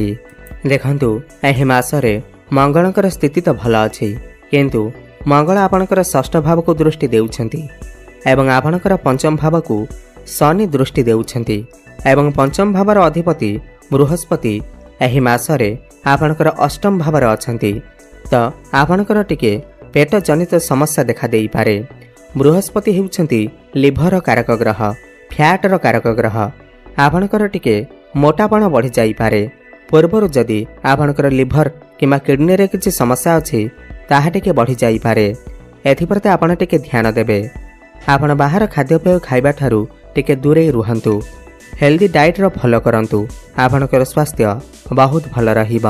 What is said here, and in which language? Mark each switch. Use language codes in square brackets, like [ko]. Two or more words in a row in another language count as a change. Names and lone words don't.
[or] ଦେଖନ୍ତୁ ଏହି ମାସରେ ମଙ୍ଗଳଙ୍କର ସ୍ଥିତି ତ ଭଲ ଅଛି କିନ୍ତୁ ମଙ୍ଗଳ ଆପଣଙ୍କର ଷଷ୍ଠ ଭାବକୁ ଦୃଷ୍ଟି ଦେଉଛନ୍ତି ଏବଂ ଆପଣଙ୍କର ପଞ୍ଚମ ଭାବକୁ ଶନି ଦୃଷ୍ଟି ଦେଉଛନ୍ତି ଏବଂ ପଞ୍ଚମ ଭାବର ଅଧିପତି ବୃହସ୍ପତି ଏହି ମାସରେ ଆପଣଙ୍କର ଅଷ୍ଟମ ଭାବର ଅଛନ୍ତି। ତ ଆପଣଙ୍କର ଟିକେ ପେଟ ଜନିତ ସମସ୍ୟା ଦେଖା ଦେଇ ପାରେ। ବୃହସ୍ପତି ହେଉଛନ୍ତି ଲିଭର କାରକ ଗ୍ରହ, ଫ୍ୟାଟର କାରକ ଗ୍ରହ। ଆପଣଙ୍କର ଟିକେ ମୋଟାପଣ ବଢ଼ି ଯାଇ ପାରେ। ପୂର୍ବରୁ ଯଦି ଆପଣଙ୍କର ଲିଭର କିମ୍ବା କିଡନୀରେ କିଛି ସମସ୍ୟା ଅଛି ତାହା ଟିକେ ବଢ଼ି ଯାଇ ପାରେ। ଏଥିପ୍ରତି ଆପଣ ଟିକେ ଧ୍ୟାନ ଦେବେ। ଆପଣ ବାହାର ଖାଦ୍ୟପେୟ ଖାଇବା ଠାରୁ ଟିକେ ଦୂରେ ରୁହନ୍ତୁ। [en] healthy diet [or] ର ଫଲୋ କରନ୍ତୁ। ଆପଣଙ୍କର ସ୍ୱାସ୍ଥ୍ୟ ବହୁତ ଭଲ ରହିବ।